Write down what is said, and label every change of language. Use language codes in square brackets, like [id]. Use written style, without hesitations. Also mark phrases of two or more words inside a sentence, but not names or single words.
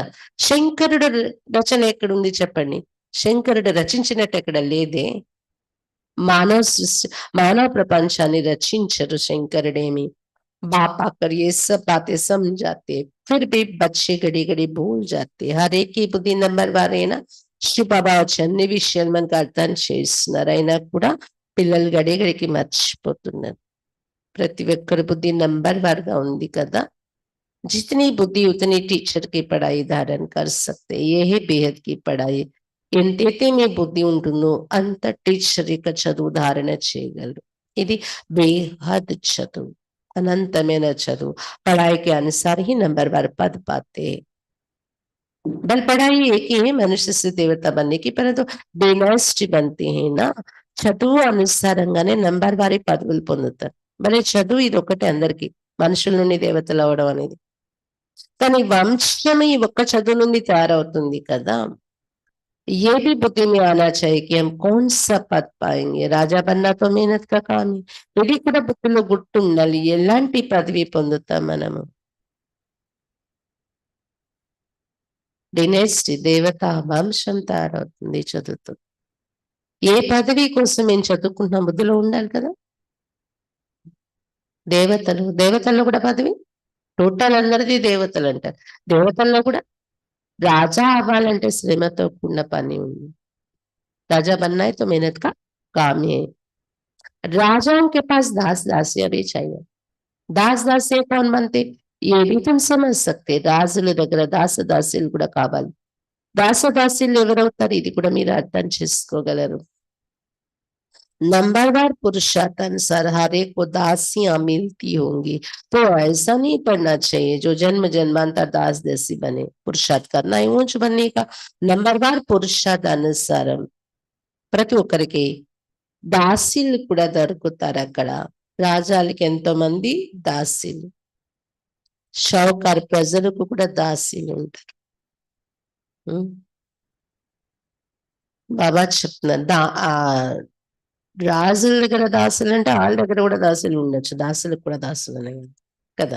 [te] శంకరుడు రచన ఎక్కడుంది చెప్పండి, శంకరుడు రచించినట్టు ఎక్కడ లేదే। మానవ సృష్టి, మానవ ప్రపంచాన్ని రచించరు శంకరుడేమి। [hi] बाप आकर ये सब बातें समझाते, फिर भी बच्चे घड़ी घड़ी भूल जाते। हर एक की बुद्धि नंबर [te] వారైనా శివ బాబా వచ్చి అన్ని విషయాలు మనకు అర్థం చేస్తున్నారు, అయినా కూడా పిల్లలు గడికి మర్చిపోతున్నారు. ప్రతి ఒక్కరి బుద్ధి నంబర్ వారుగా ఉంది కదా. [hi] जितनी बुद्धि उतनी टीचर की पढ़ाई धारण कर सकते, ये ही बेहद की पढ़ाई. [te] ఎంతైతే మీ బుద్ధి ఉంటుందో అంత టీచర్ యొక్క చదువు ధారణ చేయగలరు. ఇది బేహద్ చదువు, అనంతమైన చదువు. [hi] पढ़ाई के अनुसार ही नंबर बार पद पाते हैं. बल पढ़ाई एक ही है मनुष्य से देवता बनने की, परंतु డైనాసిటీ बनते हैं ना. [te] చదువు అనుసారంగానే నంబర్ వారి పదవులు పొందుతారు. మరి చదువు ఇది ఒకటే అందరికి, మనుషుల నుండి దేవతలు అవడం అనేది. కానీ వంశం ఈ ఒక్క చదువు నుండి తయారవుతుంది కదా. [hi] ये भी बुद्धि में आना चाहिए कि हम कौन सा पद पाएंगे. राजा बनना तो मेहनत का काम है. [te] ఇది కూడా బుద్ధిలో గుర్తు ఉండాలి, ఎలాంటి పదవి పొందుతాం మనము. డినెస్టీ దేవత వంశం తయారవుతుంది చదువుతూ. ఏ పదవి కోసం మేము చదువుకుంటున్నాం బుద్ధిలో ఉండాలి కదా. దేవతల్లో కూడా పదవి టోటల్ అందరిది దేవతలు అంటారు. దేవతల్లో కూడా राजा అవ్వాలంటే శ్రమతో కూడిన పని ఉంది. [hi] राजा बनना है तो मेहनत का काम है. राजाओं के पास दास दासियां भी चाहिए. दास दासियां कौन बनते, ये भी तुम समझ सकते. [te] రాజుల దగ్గర దాస దాసీలు కూడా కావాలి. దాస దాసీలు ఎవరవుతారు, ఇది కూడా మీరు అర్థం చేసుకోగలరు. [hi] नंबरवार पुरुषार्थानुसार हर एक को दासियां मिलती होंगी, तो ऐसा नहीं पढ़ना चाहिए जो जन्म जन्मांतर दास दासी बने. पुरुषार्थ करना है ऊंच बनने का. नंबरवार पुरुषार्थ [te] अनुसाరం ప్రతి ఒక్కరికి దాసీలు కూడా దొరుకుతారు అక్కడ. రాజాలకి ఎంతో మంది దాసీలు, షౌకారు ప్రజలకు కూడా దాసీలు ఉంటారు. బాబా చెప్తున్నారు రాజుల దగ్గర దాసులు అంటే వాళ్ళ దగ్గర కూడా దాసులు ఉండొచ్చు, దాసులకు కూడా దాసులు అనేవి కదా.